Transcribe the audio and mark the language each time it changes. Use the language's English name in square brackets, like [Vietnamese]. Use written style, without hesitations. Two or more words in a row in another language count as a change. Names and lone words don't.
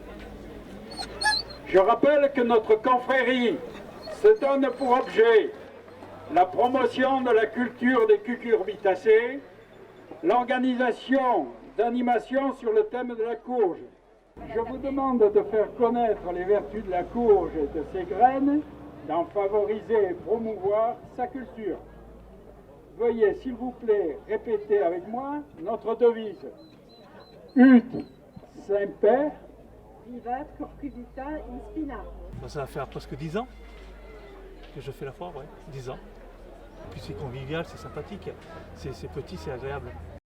[French] Je rappelle que notre confrérie se donne pour objet la promotion de la culture des cucurbitacées, l'organisation d'animations sur le thème de la courge. Je vous demande de faire connaître les vertus de la courge et de ses graines, d'en favoriser et promouvoir sa culture. Veuillez, s'il vous plaît, répéter avec moi notre devise. [Latin] Ut semper vivat corcubita in spina. [French] Ça va faire presque 10 ans que je fais la foire, 10 ans. Et puis c'est convivial, c'est sympathique, c'est petit, c'est agréable.